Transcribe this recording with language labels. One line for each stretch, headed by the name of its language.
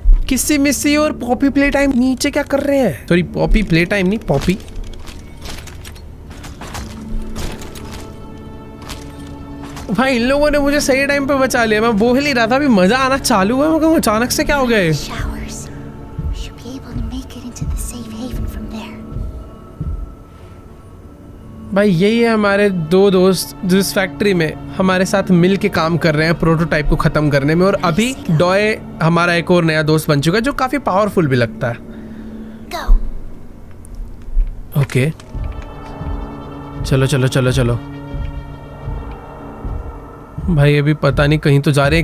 Hindi: किसी मिस्सी और Poppy play time नीचे क्या कर रहे हैं? सॉरी, पॉपी प्ले टाइम नहीं, पॉपी। भाई इन लोगों ने मुझे सही टाइम पे बचा लिया। मैं बोल ही रहा था, अभी मजा आना चालू हुआ, मैं कहूँ अचानक से क्या हो गया?
English: Showers. We should be able to make it into the safe haven from there.
Hindi: भाई यही है हमारे दो दोस्त जिस फैक्ट्री में हमारे साथ मिल के काम कर रहे हैं प्रोटोटाइप को खत्म करने में। और अभी डॉय हमारा एक और नया दोस्त बन चुका है जो काफी पावरफुल भी लगता है।
English: Go.
Hindi: ओके, चलो चलो चलो चलो भाई, अभी पता नहीं कहीं तो जा रहे हैं।